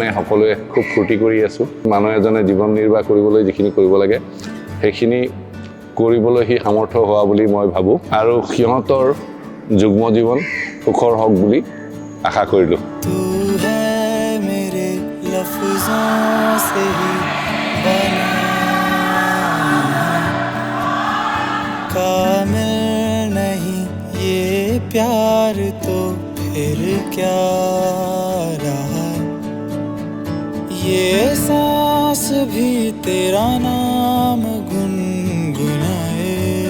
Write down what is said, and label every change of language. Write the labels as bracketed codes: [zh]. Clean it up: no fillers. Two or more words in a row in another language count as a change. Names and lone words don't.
[as] সকলোৱে খুব ফূৰ্তি কৰি আছোঁ মানুহ এজনে জীৱন নিৰ্বাহ কৰিবলৈ যিখিনি কৰিব লাগে সেইখিনি কৰিবলৈ সি সামৰ্থ্য হোৱা বুলি মই ভাবোঁ আৰু সিহঁতৰ যুগ্ম জীৱন সুখৰ হওক বুলি আশা কৰিলোঁ [hi] तू है मेरे लफ्ज़ों से ही बना कामिल नहीं ये प्यार तो फिर क्या रहा ये सांस भी तेरा नाम गुनगुनाए